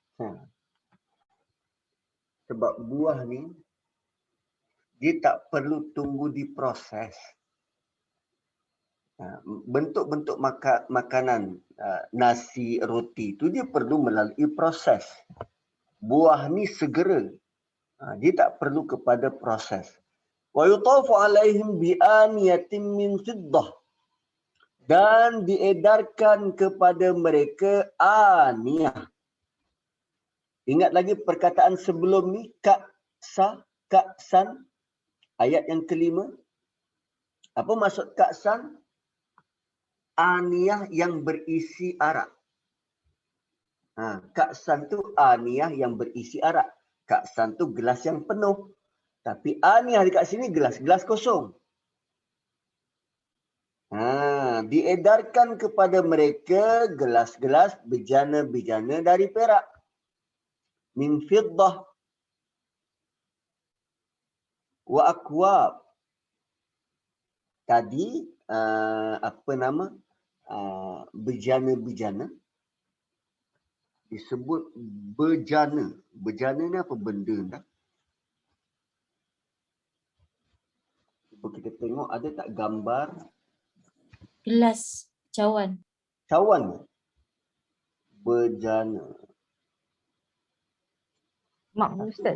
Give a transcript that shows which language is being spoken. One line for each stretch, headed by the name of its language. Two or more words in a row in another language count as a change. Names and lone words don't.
Malay: Sebab buah ni, dia tak perlu tunggu diproses. Bentuk-bentuk makanan, nasi, roti tu dia perlu melalui proses. Buah ni segera. Dia tak perlu kepada proses.
Arabic: ويطاف عليهم بآنية من فضة.
Malay: Dan diedarkan kepada mereka aniyah. Ingat lagi perkataan sebelum ni, ka'san, ayat yang kelima. Apa maksud ka'san? Aniyah yang berisi arak. Ka'san tu aniyah yang berisi arak. Ka'san tu gelas yang penuh. Tapi aniyah dekat sini gelas kosong. Diedarkan kepada mereka gelas-gelas bejana-bejana dari perak.
Arabic: من فضة وأكواب.
Malay: Tadi bejana-bejana disebut bejana. Bejana ni apa benda dah? Cuba kita tengok ada tak gambar Gelas, cawan. cawan. Bejana. Mak Ustaz.